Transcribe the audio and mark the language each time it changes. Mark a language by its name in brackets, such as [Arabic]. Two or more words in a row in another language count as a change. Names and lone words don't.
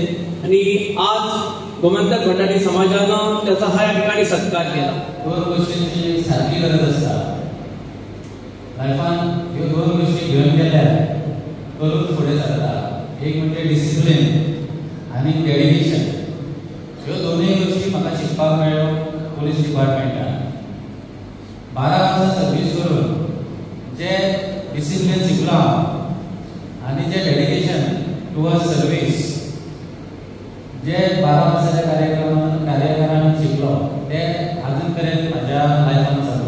[Marathi] आणि आज गोमंतक भंडारी समाजानं त्याचा हा या ठिकाणी सत्कार केला. दोन गोष्टींची सारखी गरज असतात. लायफान [Konkani] ह्यो दोन गोष्टी [Marathi] घेऊन गेल्या करून पुढे जातात. एक म्हणजे डिसिप्लिन आणि डेडिकेशन. [Konkani] ह्यो दोन्ही गोष्टी म्हाका शिकपाक मेळ्ळ्यो पोलीस डिपार्टमेंटान. [Marathi] 12 वर्सां सर्वीस करून जे डिसिप्लिन शिकलो आणि जे [English] dedication towards service [Marathi] जे 12 वर्साच्या कार्यक्रमात शिकलो ते अजून पर्यंत माझ्या लायफान चलता.